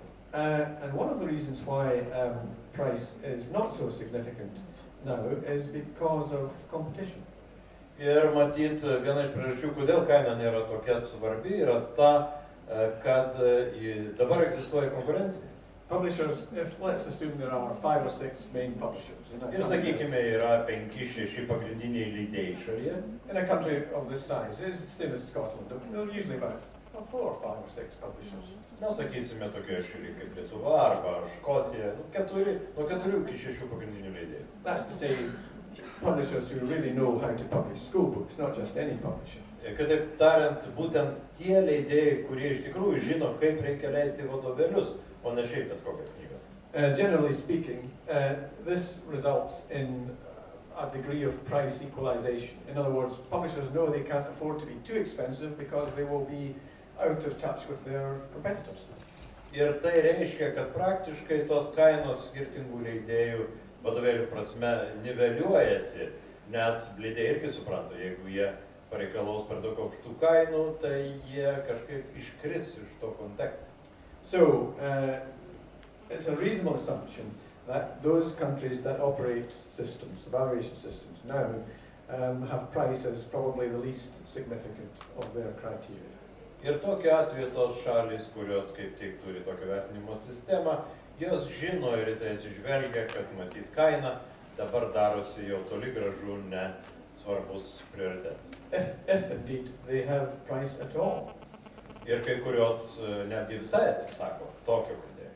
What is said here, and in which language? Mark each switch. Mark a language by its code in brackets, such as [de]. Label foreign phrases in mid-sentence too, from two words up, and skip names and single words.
[en] And one of the reasons why price is not so significant now is because of competition. [lt] Ir matyt, viena iš priežasčių, kodėl kaina nėra tokia svarbi, yra ta, kad dabar egzistuoja konkurencija. [en] Publishers, let's assume there are 5 or 6 main publishers. [lt] Ir sakykime, yra 5-6 pagrindiniai leidėjai šalyje. [en] In a country of this size, it's the same as Scotland, usually about 4 or 5 or 6 publishers. [lt] Na, sakysime, tokioje šalyje kaip Lietuva arba Škotija, nuo 4 iki 6 pagrindinių leidėjų. [en] That's to say, publishers who really know how to publish school books, not just any publisher. [lt] Kitaip tariant, būtent tie leidėjai, kurie iš tikrųjų žino, kaip reikia leisti vadovėlius, o ne šiaip bet kokias knygas. [en] Generally speaking, this results in a degree of price equalization. In other words, publishers know they can't afford to be too expensive because they will be out of touch with their competitors. [lt] Ir tai reiškia, kad praktiškai tos kainos skirtingų leidėjų vadovėlių prasme niveliuojasi, nes leidėjai irgi supranta, jeigu jie pareikalaus per daug aukštų kainų, tai jie kažkaip iškris iš to konteksto. [en] So, it's a reasonable assumption that those countries that operate systems, evaluation systems, now have price as probably the least significant of their criteria. [lt] Ir tokiu atveju tos šalys, kurios kaip tik turi tokią vertinimo sistemą, jos žino ir tai atsižvelgia, kad matyt kaina dabar darosi jau toli gražu ne svarbus prioritetas. [en] If indeed they have price at all. [lt] Ir kai kurios netgi visai atsisako tokio